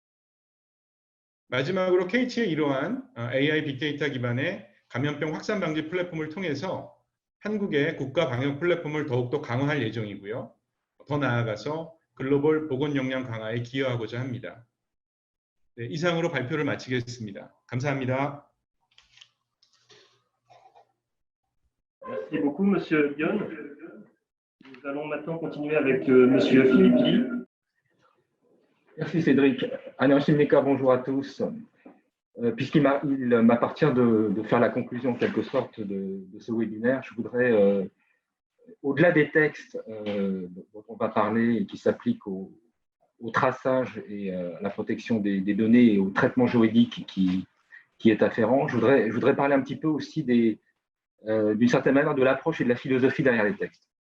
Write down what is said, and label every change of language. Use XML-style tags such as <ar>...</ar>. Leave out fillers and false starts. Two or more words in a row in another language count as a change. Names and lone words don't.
<ko>마지막으로 KT의 이러한 AI 빅데이터 기반의 감염병 확산 방지 플랫폼을 통해서 한국의 국가 방역 플랫폼을 더욱더 강화할 예정이고요. 더 나아가서 글로벌 보건 역량 강화에 기여하고자 합니다. 네, 이상으로 발표를 마치겠습니다. 감사합니다.</ko> <fr>Merci beaucoup, Monsieur Guyon. Nous allons maintenant continuer avec Monsieur Philippe Lee. Merci Cédric. 안녕하십니까, bonjour à tous. Puisqu'il m'appartient de faire la conclusion en quelque sorte de ce webinaire, je voudrais, au-delà des textes dont on va parler et qui s'appliquent au traçage et à la protection des données et au traitement juridique qui est afférent, je voudrais parler un petit peu aussi d'une certaine manière de l'approche et de la philosophie derrière les textes.</fr>